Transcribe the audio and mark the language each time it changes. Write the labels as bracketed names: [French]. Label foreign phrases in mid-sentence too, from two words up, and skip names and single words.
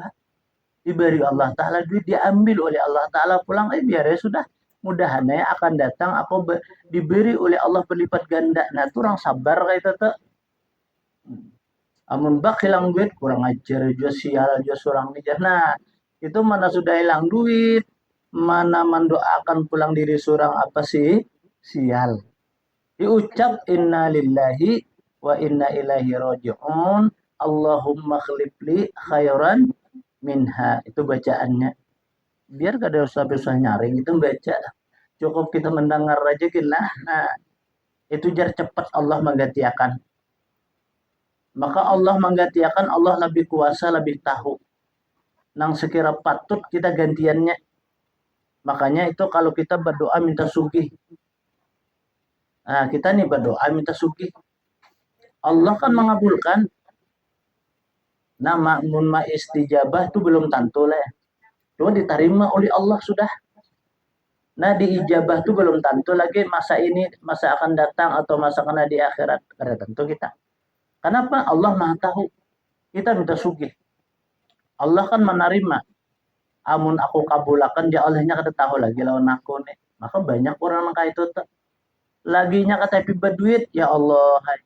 [Indonesian] Diberi Allah Ta'ala duit diambil oleh Allah Ta'ala pulang biar ya sudah mudahannya akan datang aku diberi oleh Allah berlipat ganda. Nah itu orang sabar kayak itu tuh. Amun bak hilang duit kurang ajar juga sial juga seorang nih. Nah itu mana sudah hilang duit, mana mendoakan pulang diri seorang apa sih sial. [Arabic] Diucap إنا لله وإنا إليه راجعون. اللهم اخلف لي خيرا منها. [Indonesian] Itu bacaannya. Biar gak ada usah-usah nyaring itu baca. Cukup kita mendengar aja gila. Nah, itu jar cepat Allah menggantikan. Maka Allah menggantikan, Allah lebih kuasa, lebih tahu. Nang sekira patut kita gantiannya. Makanya itu kalau kita berdoa minta sugih. Nah, kita nih berdoa minta sugih. Allah kan mengabulkan. Nama munma istijabah itu belum tentu lah. Cuma diterima oleh Allah sudah. Nah diijabah itu belum tentu lagi masa ini, masa akan datang atau masa kena di akhirat. Kada tentu kita. Kenapa? Allah maha tahu. Kita minta sugih. Allah kan menerima. Amun aku kabulakan dia Allahnya kada tahu lagi lawan aku nih. Maka banyak orang yang kayak itu tuh. Laginya kata berduit ya Allah.